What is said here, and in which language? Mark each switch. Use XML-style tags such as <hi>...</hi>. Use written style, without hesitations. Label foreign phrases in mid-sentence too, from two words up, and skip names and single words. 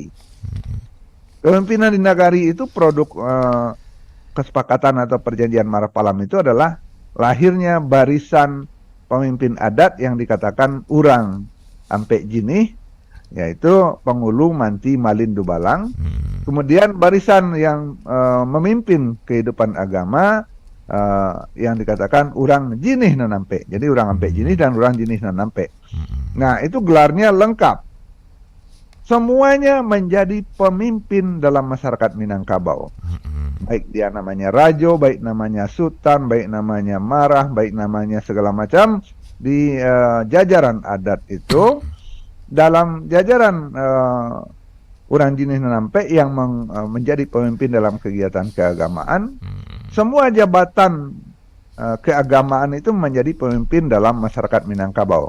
<id>Kepemimpinan di nagari itu produk kesepakatan atau perjanjian Marapalam itu adalah lahirnya barisan pemimpin adat yang dikatakan</id> <min>urang ampe jinih,</min> <id>yaitu Pengulu, Manti, Malin, Dubalang. Kemudian barisan yang memimpin kehidupan agama yang dikatakan</id> <min>urang jinih nanampe. Jadi urang ampe jinih dan urang jinih nanampe.</min> <id>Nah, itu gelarnya lengkap. Semuanya menjadi pemimpin dalam masyarakat Minangkabau. Baik dia namanya Rajo, baik namanya Sultan, baik namanya Marah, baik namanya segala macam. Di jajaran adat itu dalam jajaran orang jenis Nanampe yang menjadi pemimpin dalam kegiatan keagamaan, semua jabatan keagamaan itu menjadi pemimpin dalam masyarakat Minangkabau.</id>